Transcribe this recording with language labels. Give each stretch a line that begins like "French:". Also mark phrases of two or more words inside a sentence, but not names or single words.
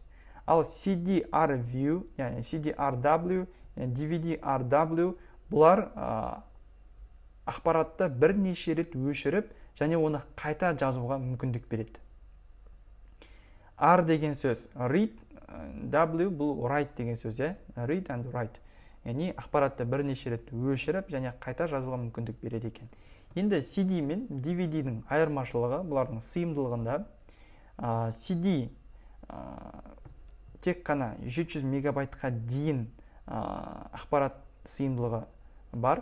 Kazakh: Ал CD-R-View, яғни CD-RW, DVD-RW бұлар ақпаратты бірнеше рет өшіріп және оны қайта жазуға мүмкіндік береді. R деген сөз read, W бұл write деген сөз,
English: read and write.
Kazakh: Яғни ақпаратты бірнеше рет өшіріп және қайта жазуға мүмкіндік береді екен. Енді CD мен DVD-дің айырмашылығы бұлардың сыйымдылығында. CD тек қана 700 мегабайтқа дейін ақпарат сыйымдылығы бар.